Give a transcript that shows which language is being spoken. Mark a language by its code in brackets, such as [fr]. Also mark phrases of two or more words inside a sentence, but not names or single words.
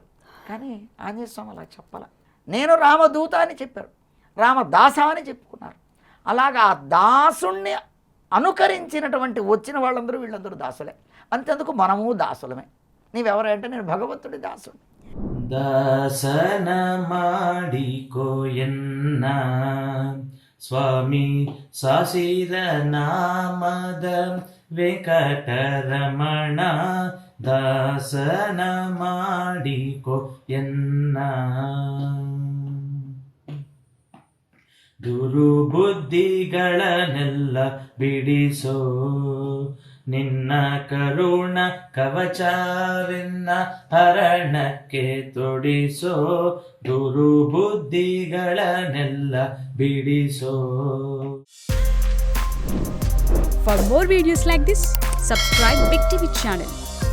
[te] కానీ ఆంజనేయ స్వామి అలా చెప్పాల. నేను రామదూత అని చెప్పారు, రామదాస అని చెప్పుకున్నారు. అలాగా ఆ దాసుణ్ణి అనుకరించినటువంటి వచ్చిన వాళ్ళందరూ వీళ్ళందరూ దాసులే. అంతేందుకు మనము దాసులమే. నీవెవరంటే నేను భగవంతుడి దాసుడు. [kn] ದಾಸನ ಮಾಡಿಕೋ ಎನ್ನ ಸ್ವಾಮಿ ಸಾಸಿದ ನಾಮದ ವೆಂಕಟರಮಣ ದಾಸನ ಮಾಡಿಕೋ ಎನ್ನ ದುರುಬುದ್ಧಿಗಳನ್ನೆಲ್ಲ ಬಿಡಿಸೋ ನಿನ್ನ ಕರುಣ ಕವಚವೆನ್ನ ಹರಣಕ್ಕೆ ತೊಡಿಸೋ ದುರುಬುದ್ಧಿಗಳನ್ನೆಲ್ಲ ಬಿಡಿಸೋ. [en] For more videos like this, subscribe Big TV channel.